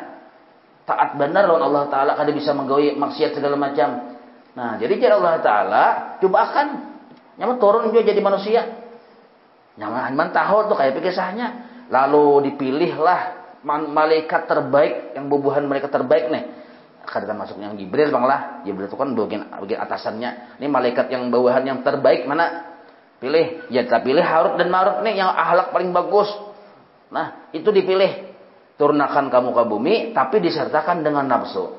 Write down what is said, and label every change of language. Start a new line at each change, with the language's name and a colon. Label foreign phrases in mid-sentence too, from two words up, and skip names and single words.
Banjar: Taat benar lawan Allah Ta'ala kada bisa menggaya maksiat segala macam. Nah, jadi cara Allah Ta'ala coba akan nyaman turun juga jadi manusia. Nyaman tahu tuh kayak kisahnya. Lalu dipilihlah malaikat terbaik, yang bubuhan malaikat terbaik nih. Kadang masuk yang Jibril bang lah. Jibril itu kan bagian atasannya.
Indonesian: Ini malaikat yang bawahan yang terbaik mana? Pilih. Ya kita pilih Harut dan Marut nih yang akhlak paling bagus. Nah, itu dipilih. Turunkan kamu ke bumi, tapi disertakan dengan nafsu.